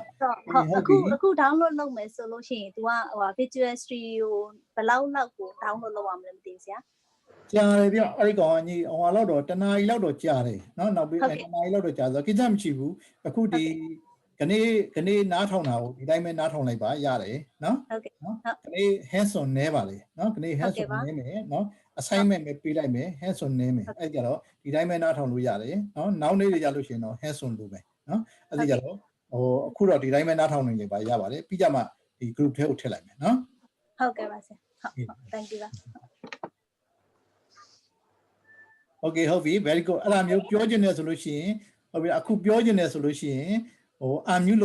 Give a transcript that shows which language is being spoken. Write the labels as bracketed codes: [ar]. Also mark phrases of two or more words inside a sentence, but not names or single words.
[my] အခု download လုပ်မယ်ဆိုလို့ရှိရင် तू ကဟို Visual Studio ဘယ်လောက်လောက်ကို download လုပ်ရမလဲမသိဘူးဆရာ ကြာတယ်ပြအဲ့ဒီကောင်ကြီးဟိုလောက်တော့တနားရီလောက်တော့ကြာတယ်နော်နောက်ပြီးတနားရီလောက်တော့ကြာဆိုကိစ္စမရှိဘူးအခုဒီကနေနားထောင်တာကိုဒီတိုင်းပဲနားထောင်လိုက်ပါရတယ်နော် ဟုတ်ကဲ့ နော်ကနေ [en] hands on [my] နဲပါလေနော်ကနေ [en] hands on [my] နဲမယ်နော် assignment ပဲပေးလိုက်မယ် [en] hands on [my] နဲမယ်အဲ့ကြတော့ဒီတိုင်းပဲနားထောင်လို့ရတယ်နော်နောက်နေ့တွေကြလို့ရှိရင်တော့ [en] hands on [my] လို့ပဲနော်အဲ့ဒီကြတော့ဟိုအခုတော့ဒီတိုင်းပဲနားထောင်နေကြပါရပါတယ်ပြီးကြမှာဒီ group ထဲကိုထည့်လိုက်မယ်နော် ဟုတ်ကဲ့ပါဆရာဟုတ် [en] thank you [my] ပါ Okay ဟုတ်ပြီ [en] very good [my] အဲ့ဒါမျိုးပြောချင်တယ်ဆိုလို့ရှိရင်ဟုတ်ပြီအခုပြောချင်တယ်ဆိုလို့ရှိရင်ဟို unmute